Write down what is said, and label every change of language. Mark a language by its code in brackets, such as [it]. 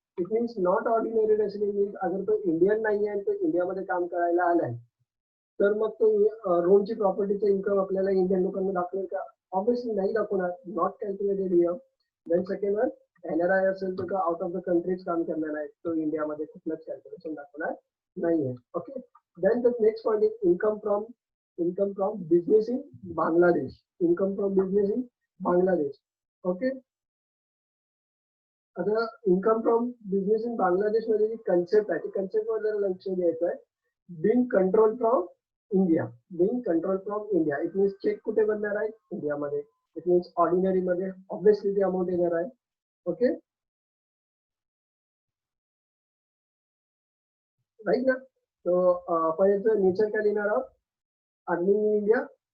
[mr] It means not ordinary resident means अगर तो Indian नाही आहे तो इंडियामध्ये काम करायला आलाय तर मग तो रोमची प्रॉपर्टीचं इन्कम आपल्याला इंडियन लोकांना दाखवेल का? ऑब्विसली नाही दाखवणार. [en] Not calculated here. [mr] Then second one NRI असेल तर [en] out of the countries [mr] काम करणार आहे, तो इंडियामध्ये कुठलंच कॅल्क्युलेशन दाखवणार नाहीये. [en] Okay, then the next point is income from business in Bangladesh. Income from business in Bangladesh. [mr] Okay, आता [en] income from business in Bangladesh [mr] मध्ये जी कन्सेप्ट आहे ती कन्सेप्ट वर जरा लक्ष द्यायचं आहे. [en] Being control from India. [mr] It means check कुठे बनणार आहे? इंडियामध्ये. इट मीन्स ऑर्डिनरी मध्ये ऑब्विसली ती अमाऊंट येणार आहे. ओके, राईट ना. तो आपण याचं नेचर काय लिहिणार आहोत? Earning in India.